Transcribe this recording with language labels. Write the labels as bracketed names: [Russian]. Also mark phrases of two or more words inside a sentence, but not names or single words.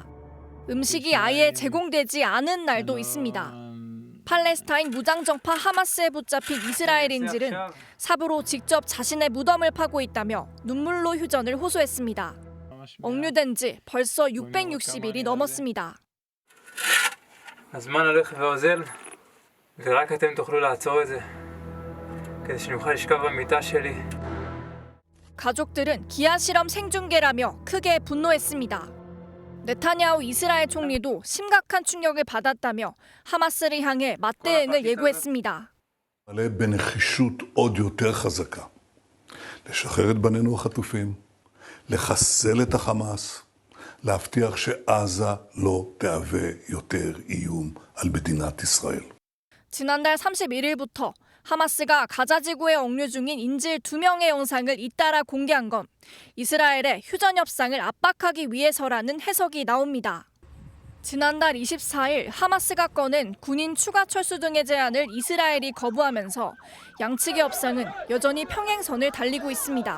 [Korean] 음식이 아예 제공되지 않은 날도 있습니다. 팔레스타인 무장정파 하마스에 붙잡힌 이스라엘인들은 삽으로 직접 자신의 무덤을 파고 있다며 눈물로 휴전을 호소했습니다. 억류된 지 벌써 660일이 넘었습니다. [Hebrew] הזמן הולך ואוזל, ורק אתם תוכלו לעצור את זה, כדי שנוכל לשכב במיטה שלי. [Korean] 가족들은 기아 실험 생중계라며 크게 분노했습니다. 네타냐후 이스라엘 총리도 심각한 충격을 받았다며 하마스를 향해 맞대응을 예고했습니다. [Hebrew] מלא בנחישות עוד יותר חזקה. לשחרר את בנינו החטופים, לחסל את החמאס, להבטיח שעזה לא תהווה יותר איום על מדינת ישראל. [Korean] 지난달 31일부터 하마스가 가자 지구에 억류 중인 인질 2명의 영상을 잇따라 공개한 건 이스라엘의 휴전 협상을 압박하기 위해서라는 해석이 나옵니다. 지난달 24일 하마스가 꺼낸 군인 추가 철수 등의 제안을 이스라엘이 거부하면서 양측의 협상은 여전히 평행선을 달리고 있습니다.